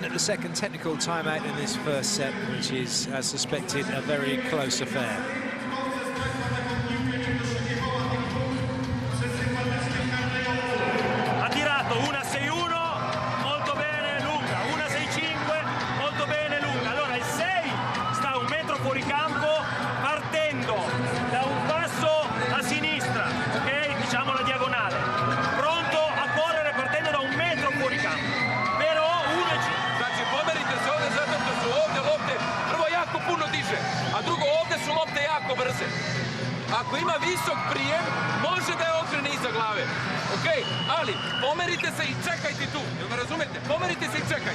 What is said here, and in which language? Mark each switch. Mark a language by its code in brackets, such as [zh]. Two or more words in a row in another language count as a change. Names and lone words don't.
[en] at the second technical timeout in this first set, which is, as suspected, a very close affair. [it] Ha tirato una 6-1, molto bene, lunga, una 6-5, molto bene, lunga. Allora il 6 sta 1 metro fuori campo, partendo da un passo a sinistra, ok? Diciamo la diagonale. Pronto a correre partendo da 1 metro fuori campo. [sr] Znači, pomerite se ovdje zato što su ovdje lopte prvo jako puno diže, a drugo ovdje su lopte jako brze. Ako ima visok prijem, može da je okrene iza glave. Ok, ali pomerite se i čekajte tu. Jel me razumete? Pomerite se i čekajte.